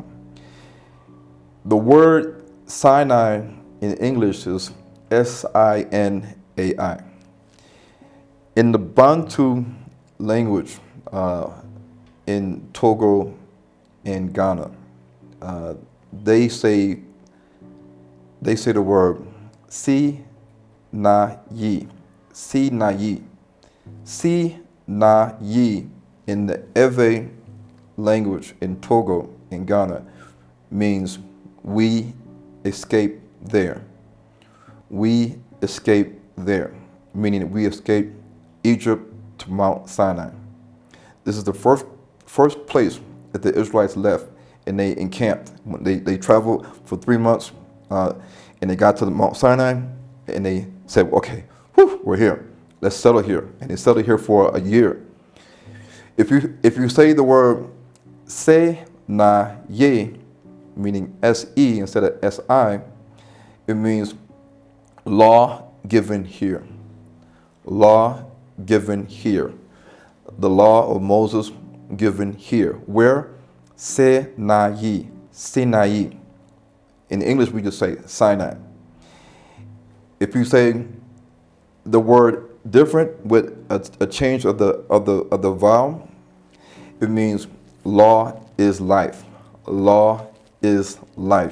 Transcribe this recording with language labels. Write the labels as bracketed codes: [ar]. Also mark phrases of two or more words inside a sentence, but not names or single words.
[en] The word Sinai in English is Sinai. In the Bantu language, in Togo and Ghana, they say the word [ee] si na yi, si na yi, si na yi. [en] In the Ewe language in Togo and Ghana means we escape there. We escape there, meaning that we escape Egypt to Mount Sinai. This is the first place that the Israelites left, and they encamped. They traveled for 3 months, and they got to the Mount Sinai, and they said, okay, we're here. Let's settle here. And they settled here for a year. If you say the word [ee] se na ye, [en] meaning S-E instead of S-I, it means law given here. Law given here. The law of Moses given here. Where? [ee] Se na ye, Sinai. [en] In English, we just say Sinai. If you say the word different with a change of the vowel, it means law is life. Law is life.